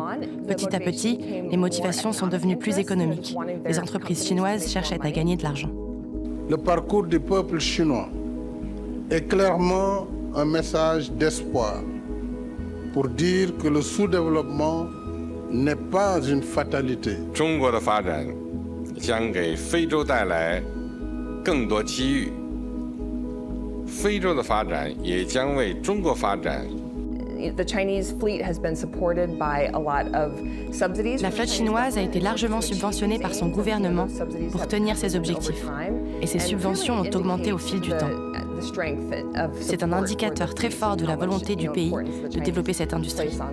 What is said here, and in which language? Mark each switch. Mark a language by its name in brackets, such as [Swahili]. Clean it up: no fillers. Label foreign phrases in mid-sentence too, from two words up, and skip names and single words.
[French] Petit à petit, les motivations sont devenues plus économiques. Les entreprises chinoises cherchaient à gagner de l'argent. Le parcours du peuple chinois est clairement un message d'espoir pour dire que le sous-développement n'est pas une fatalité. [Chinese] 将给非洲带来更多机遇，非洲的发展也将为中国发展。 [French] La flotte chinoise a été largement subventionnée par son gouvernement pour tenir ses objectifs. Et ces subventions ont augmenté au fil du temps. C'est un indicateur très fort de la volonté du pays de développer cette industrie.